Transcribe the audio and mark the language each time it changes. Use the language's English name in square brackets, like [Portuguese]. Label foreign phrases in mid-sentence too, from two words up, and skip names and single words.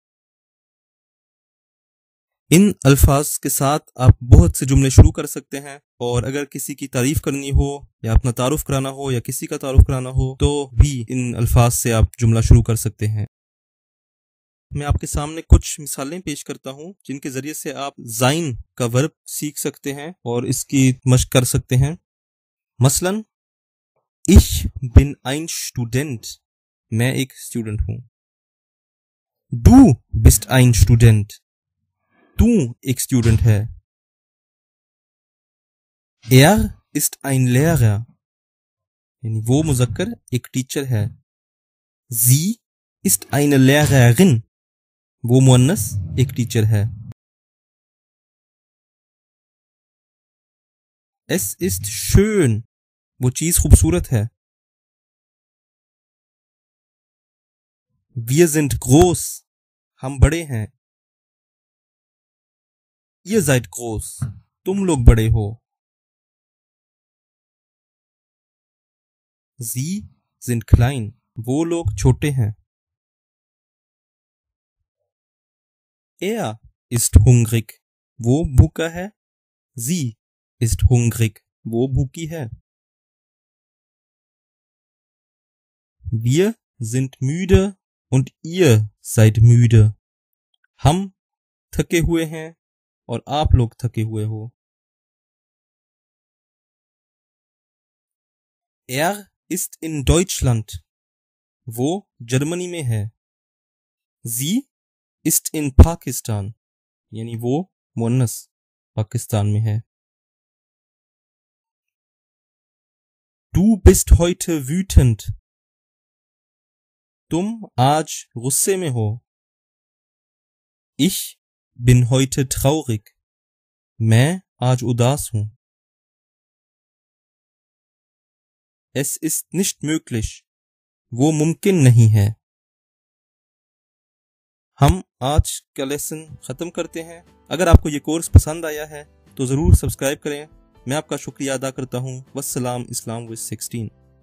[Urdu] ان الفاظ کے ساتھ آپ بہت سے جملے شروع کر سکتے ہیں، اور اگر کسی کی تعریف کرنی ہو یا اپنا تعارف کرانا ہو یا کسی کا تعارف کرانا ہو تو بھی ان الفاظ سے آپ جملہ شروع کر سکتے ہیں۔ میں آپ کے سامنے کچھ مثالیں پیش کرتا ہوں جن کے ذریعے سے آپ زائن کا ورب سیکھ سکتے ہیں اور اس کی مشق کر سکتے ہیں۔ مثلا [German] Ich bin ein Student، [Urdu] میں ایک اسٹوڈنٹ ہوں۔ [German] Du bist ein Student، [Urdu] تو ایک اسٹوڈنٹ ہے۔ [German] Er ist ein Lehrer، [Urdu] یعنی وہ مذکر ایک ٹیچر ہے۔ [German] Sie ist eine Lehrerin، [Urdu] وہ مؤنث ایک ٹیچر ہے۔ [German] Es ist schön، [Urdu] وہ چیز خوبصورت ہے۔ [German] Wir sind groß، [Urdu] ہم بڑے ہیں۔ [German] Ihr seid groß، [Urdu] تم لوگ بڑے ہو۔ [German] Sie sind klein، [Urdu] وہ لوگ چھوٹے ہیں۔ [German] Er ist hungrig، [Urdu] وہ بھوکا ہے۔ [German] Sie ist hungrig، [Urdu] وہ بھوکی ہے۔ [German] Wir sind müde und ihr seid müde، [Urdu] ہم تھکے ہوئے ہیں اور آپ لوگ تھکے ہوئے ہو۔ [German] Er ist in Deutschland، [Urdu] وہ جرمنی میں ہے۔ [German] Sie ist in Pakistan، [Urdu] یعنی وہ مؤنث پاکستان میں ہے۔ [German] Du bist heute wütend، [Urdu] تم آج غصے میں ہو۔ [German] Ich bin heute traurig، [Urdu] میں آج اداس ہوں۔ [German] Es ist nicht möglich، [Urdu] وہ ممکن نہیں ہے۔ ہم آج کا لیسن ختم کرتے ہیں۔ اگر آپ کو یہ کورس پسند آیا ہے تو ضرور سبسکرائب کریں۔ میں آپ کا شکریہ ادا کرتا ہوں۔ والسلام، اسلام with 16۔